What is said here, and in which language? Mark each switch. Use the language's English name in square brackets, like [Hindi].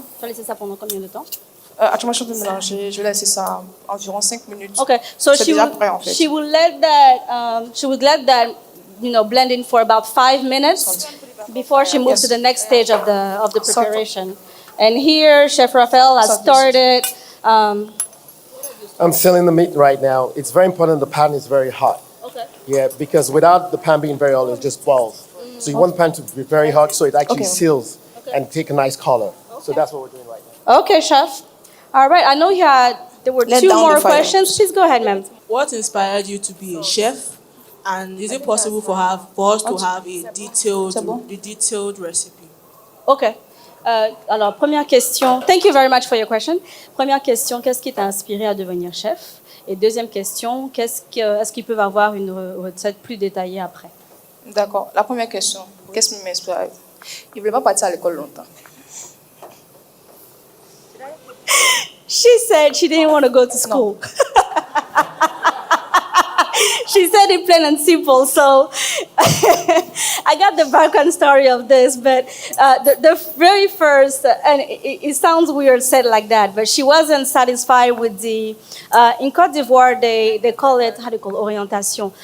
[French] Tu vas laisser ça pendant combien de temps? Actuellement, je suis en train de mélanger. Je vais laisser ça environ 5 minutes. [English] Okay, so [French] C'est déjà prêt, en fait. [English] she will let that blend in for about 5 minutes before she moves to the next stage of the preparation. And here, Chef Raphael has started. I'm sealing the meat right now. It's very important the pan is very hot. Okay. Yeah, because without the pan being very hot, it just boils. So you want the pan to be very hot so it actually seals and take a nice color. So that's what we're doing right now. Okay, Chef. All right, I know there were 2 more questions. Please go ahead, ma'am. What inspired you to be a chef? And is it possible for us to have a detailed recipe? Okay. [French] Alors, première question. [English] Thank you very much for your question. [French] Première question, qu'est-ce qui t'a inspiré à devenir chef? Et deuxième question, est-ce qu'ils peuvent avoir une recette plus détaillée après? D'accord. La première question, qu'est-ce qui m'inspire? Il ne voulait pas partir à l'école longtemps. [English] She said she didn't want to go to school. She said it plain and simple. So I got the background story of this, but the very first, and it sounds weird said like that, but she wasn't satisfied with the, in Côte d'Ivoire, they call it, how do you call it, orientation.